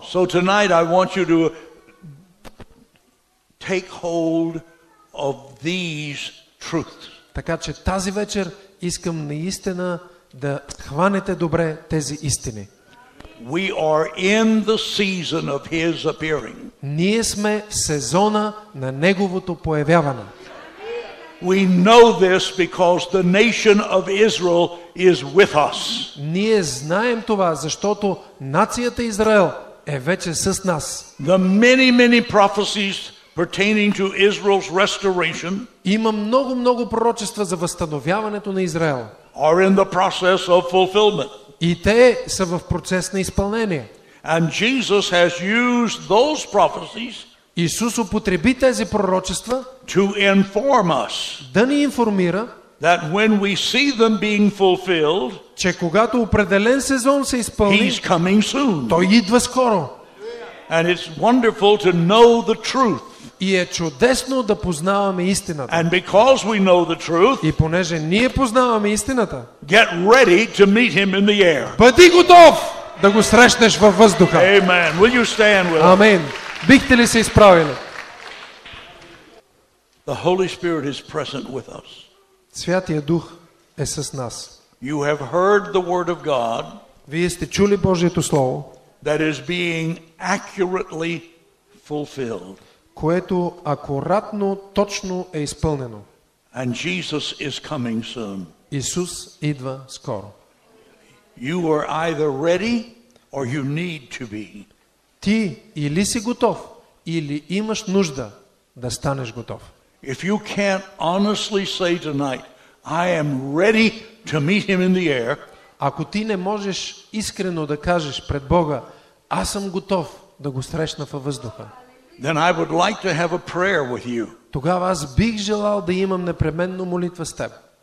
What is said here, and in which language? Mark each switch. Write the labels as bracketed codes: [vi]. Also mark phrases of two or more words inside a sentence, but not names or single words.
[en] So tonight I want you to take hold of these truths. [bg] Така че тази вечер искам наистина да хванете добре тези истини. [en] We are in the season of His appearing. [bg] Ние сме в сезона на Неговото появяване. [en] We know this because the nation of Israel is with us. [bg] Ние знаем това, защото нацията Израел е вече с нас. [en] The many prophecies pertaining to Israel's restoration [bg] Има много пророчества за възстановяването на Израел. [en] are in the process of fulfillment. [bg] И те са в процес на изпълнение. [en] And Jesus has used those prophecies [bg] Исус употреби тези пророчества [en] to inform us [bg] да ни информира, [en] that when we see them being fulfilled, [bg] че когато определен сезон се изпълни, [en] He's coming soon. [bg] той идва скоро. [en] And it's wonderful to know the truth. [bg] И е чудесно да познаваме истината. [en] And because we know the truth, [bg] И понеже ние познаваме истината, [en] get ready to meet Him in the air. [bg] бъди готов да го срещнеш във въздуха. [en] Amen. Will you stand with us? [bg] Амин. Бихте ли се изправили? [en] The Holy Spirit is present with us. [bg] Святия Дух е с нас. [en] You have heard the Word of God [bg] Вие сте чули Божието Слово, [en] that is being accurately fulfilled. [bg] което акуратно, точно е изпълнено. [en] And Jesus is coming soon. [bg] Исус идва скоро. [en] You are either ready or you need to be. [bg] Ти или си готов, или имаш нужда да станеш готов. [en] If you can't honestly say tonight, I am ready to meet him in the air, [bg] Ако ти не можеш искрено да кажеш пред Бога, аз съм готов да го срещна във въздуха, [en] then I would like to have a prayer with you. [bg] тогава аз бих желал да имам непременно молитва с теб.